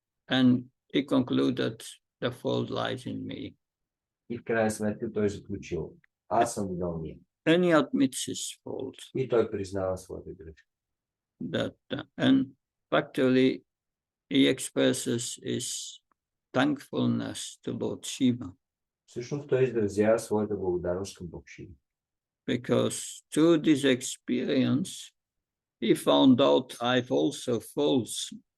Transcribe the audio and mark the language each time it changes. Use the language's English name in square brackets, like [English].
[English] And he concluded the fault lies in me. [Bulgarian] И в крайна сметка той е заключил: аз съм виновния. [English] And he admits his fault. [Bulgarian] И той признава своята грешка. [English] And factually, he expresses his thankfulness to Lord Shiva. [Bulgarian] Всъщност той изразява своята благодарност към Бог Шива. [English] Because through this experience, he found out I've also faults.